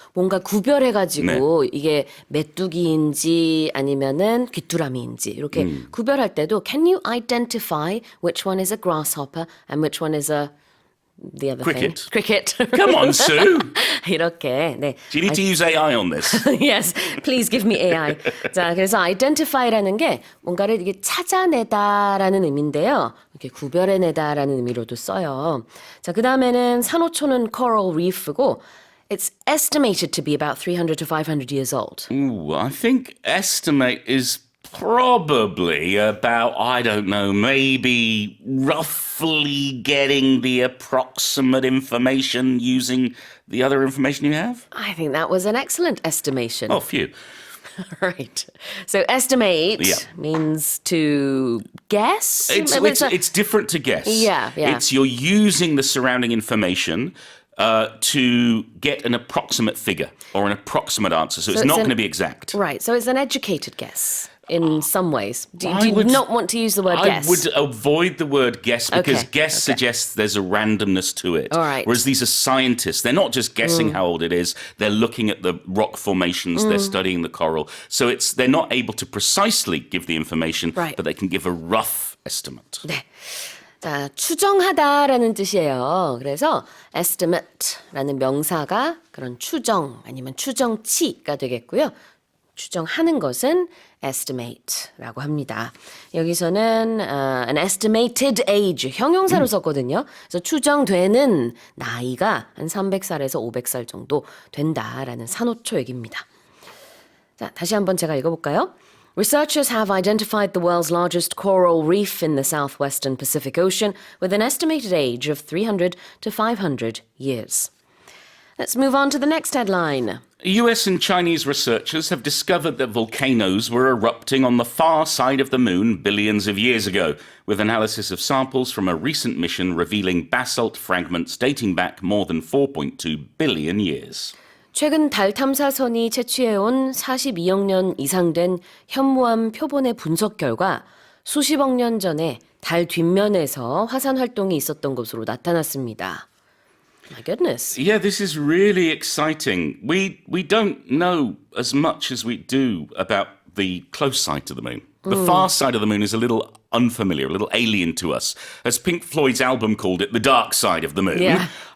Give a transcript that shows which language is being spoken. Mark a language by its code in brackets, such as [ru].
[ko] 뭔가 구별해가지고 이게 메뚜기인지 아니면은 귀뚜라미인지 이렇게 구별할 때도 [en] Can you identify which one is a grasshopper and which one is the other Cricket. thing? Cricket. Come on, Sue. [ko] 이렇게. 네. [en] Do you need to use AI on this? Yes, please give me AI. [ko] 자, 그래서 identify라는 게 뭔가를 이게 찾아내다라는 의미인데요. 이렇게 구별해내다라는 의미로도 써요. 자, 그 다음에는 산호초는 coral reef고 it's estimated to be about 300 to 500 years old. [en] Ooh, I think estimate is probably about, I don't know, maybe roughly getting the approximate information using the other information you have? I think that was an excellent estimation. Oh, phew. Right. So estimate means to guess? It's different to guess. Yeah. It's you're using the surrounding information to get an approximate figure or an approximate answer. So it's not going to be exact. Right. So it's an educated guess. In some ways. Do you not want to use the word guess? I would avoid the word guess because guess suggests there's a randomness to it. All right. Whereas these are scientists. They're not just guessing how old it is. They're looking at the rock formations. They're studying the coral. So they're not able to precisely give the information, but they can give a rough estimate. [ko] 네. 자, 추정하다라는 뜻이에요. 그래서 estimate라는 명사가 그런 추정 아니면 추정치가 되겠고요. 추정하는 것은 estimate라고 합니다. 여기서는 an estimated age 형용사로 썼거든요. 그래서 추정되는 나이가 한 300살에서 500살 정도 된다라는 산호초 얘기입니다. 자, 다시 한번 제가 읽어볼까요? [en] Researchers have identified the world's largest coral reef in the southwestern Pacific Ocean with an estimated age of 300 to 500 years. Let's move on to the next headline. US and Chinese researchers have discovered that volcanoes were erupting on the far side of the moon billions of years ago, with analysis of samples from a recent mission revealing basalt fragments dating back more than 4.2 billion years. [ko] 최근 달 탐사선이 채취해온 42억 년 이상 된 현무암 표본의 분석 결과 수십억 년 전에 달 뒷면에서 화산 활동이 있었던 것으로 나타났습니다. [en] My goodness. Yeah, this is really exciting. We don't know as much as we do about the close side to the moon. The far side of the moon is a little unfamiliar, a little alien to us. As Pink Floyd's album called it, the dark side of the moon. Yeah.